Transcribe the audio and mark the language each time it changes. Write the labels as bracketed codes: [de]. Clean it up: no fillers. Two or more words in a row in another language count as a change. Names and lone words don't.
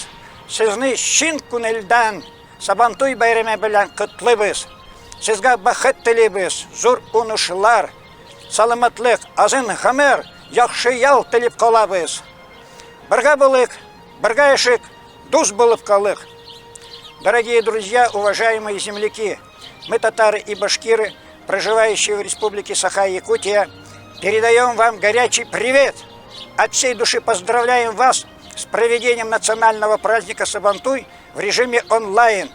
[tt] Сезне чын күңелдән Сабантуй бәйрәме белән котлыйбыз. Сезгә бәхет телибез, зур уңышлар, саламатлык, азын гомер, яхшы ял телеп калабыз. Бергә булыйк, бергә яшик, дус булып калыйк. [ru] Дорогие друзья, уважаемые земляки, мы, татары и башкиры, проживающие в республике Саха-Якутия, передаем вам горячий привет. От всей души поздравляем вас с проведением национального праздника Сабантуй в режиме онлайн.